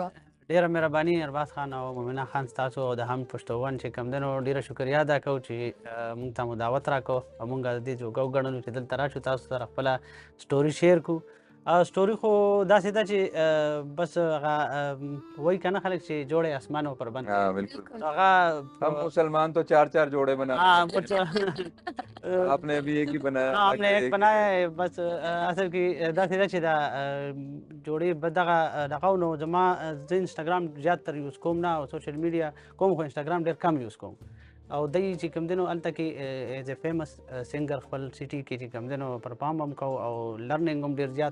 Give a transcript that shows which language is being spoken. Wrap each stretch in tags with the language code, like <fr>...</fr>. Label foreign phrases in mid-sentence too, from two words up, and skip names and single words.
<ps>ډیره مهرباني ارباز خان او مومنه خان تاسو او د هم پښتون چې کم دنو ډیره شکریا ادا کوم چې موږ ته مو دعوت راکو او موږ د دې جوګو غړنو چې دلته راشو تاسو سره خپل</ps> <en>story share</en> <ps>کو سټوري خو داسې ده چې بس هغه وایي کنه خلک چې جوړې اسمانو پر بند</ps> <ur>ہاں بالکل</ur> <ps>هغه</ps> <ur>ہم مسلمان تو 4 جوڑے بنا ہاں آپ نے ابھی ایک ہی بنایا ہم نے ایک بنایا ہے</ur> <ps>بس اصل کې داسې ده چې دا جوړې دغه نو زما زه انسټاګرام زیات تر یوز کوم نه او</ps> <en>social media</en> <ps>کوم خو انسټاګرام ډېر کم یوز کوم او دی چې کوم دنو هلته کې</ps> <en>as a famous singer</en> <ps>خپل سټي کې چې کوم دنو پرفارم هم کو او لرننګ هم ډېر زیات</ps>